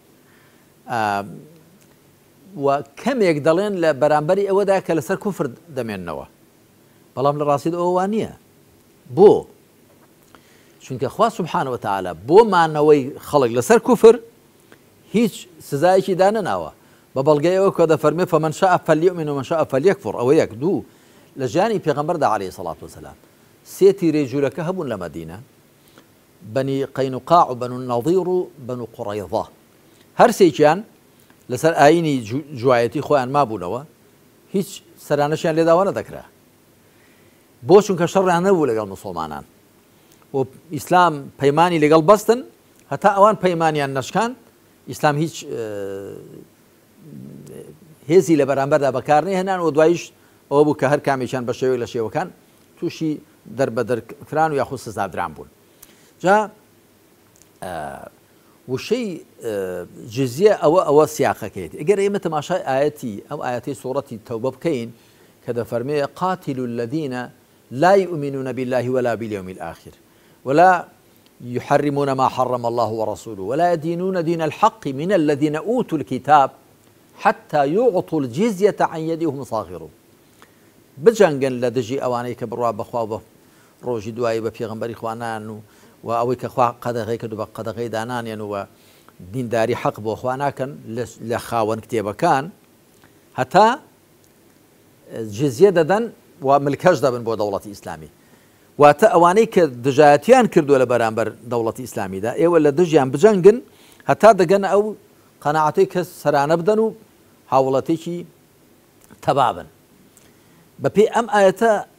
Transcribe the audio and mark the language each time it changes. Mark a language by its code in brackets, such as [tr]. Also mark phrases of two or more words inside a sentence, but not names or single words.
[ckb] و کەمێک دەڵێن لە بەرامبەری ئەوەدا کە لەسەر کوفر دەمێننەوە بەڵام لە ڕاستیدا ئەوە نییە بۆ چونکە خوا [ar] سبحانه وتعالى [ckb] بۆ مانەوەی خەڵک لەسەر کوفر هیچ سزایەکی دانەناوە بە بەڵگەیەوە کە دەفەرمێ [ar] فمن شاء فليؤمن ومن شاء [ckb] فليكفر ئەوە یەک دوو لە ژیانی پێغەمبەردا [ar] عليه الصلاة والسلام [ckb] سێ تیرەی جوولەکە هەبوون لە مەدینە بني قينقاع وبنو النظير وبنو قريظة هەرسێکیان لەسەر ئاینی جوایەتی خۆیان مابوونەوە هیچ سەرانەشیان لێداوە نەدەکرا بۆ چونکە شەڕیان نەبوو لەگەڵ مسلمانان و ئیسلام پەیمانی لەگەڵ بەستن هەتا ئەوان پەیمانیان نەشکان ئیسلام هیچ هێزی لە بەرامبەردا بەکارنی هێنان و دوایش ئەوە بوو کە هەر کامێکیان بە شێوەیەک لە شێوەکان تووشی دەربەدەرکران و یاخود سزادران بوون جا وشەی جزیە ئەوە سیاقەکەیت ئەگەر ئێمە تەماشای ئاەتی ئەم ئاەتی سوورەتی تەوبە بکەین کە دەفەرمێ [ar] قاتل الذين لا يؤمنون بالله ولا باليوم الآخر ولا يحرمون ما حرم الله ورسوله ولا يدينون دين الحق من الذين أوتوا الكتاب حتى يعطوا الجزية عن يدهم صاغرون [ckb] بجنگن لە دژی ئەوانەی کە بڕوا بەخوا بە ڕۆژی دوایی بە پێغەمبەری خوانان و ئەوەی کە خوا قەدەغەی کردو بە قەدەغەی دانانیان و دینداری حەق بۆ خوا ناکەن لە خاوەن کتێبەکان هەتا جزیە دەدەن و ملکەش دەبن بۆ دەوڵەتی ئیسلامی واتە ئەوانەی کە دژایەتیان کردووە لە بەرامبەر دەوڵەتی ئیسلامیدا ئێوە لە دژیان بجەنگن هەتا دەگەن ئەو قەناعەتەی کە سەرانە بدەن و هاوڵەتێکی تەبابن بەپێی ئەم ئاەتە